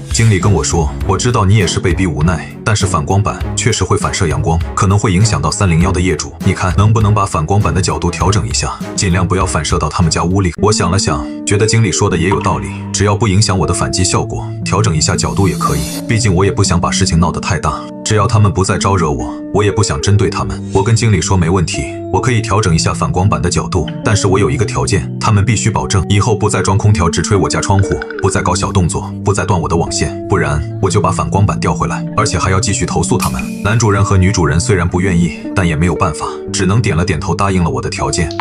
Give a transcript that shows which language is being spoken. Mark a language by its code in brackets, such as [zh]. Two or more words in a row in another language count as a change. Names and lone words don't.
[zh] 經理跟我說，我知道你也是被逼無奈，但是反光板確實會反射陽光，可能會影響到301的業主，你看能不能把反光板的角度調整一下，盡量不要反射到他們家屋裡。我想了想，覺得經理說的也有道理，只要不影響我的反擊效果，調整一下角度也可以，畢竟我也不想把事情鬧得太大。只要他們不再招惹我，我也不想針對他們。我跟經理說沒問題，我可以調整一下反光板的角度，但是我有一個條件，他們必須保證以後不再裝空調直吹我家窗戶，不再搞小動作，不再斷我的網線，不然我就把反光板調回來，而且還要繼續投訴他們。男主人和女主人雖然不願意，但也沒有辦法，只能點了點頭答應了我的條件。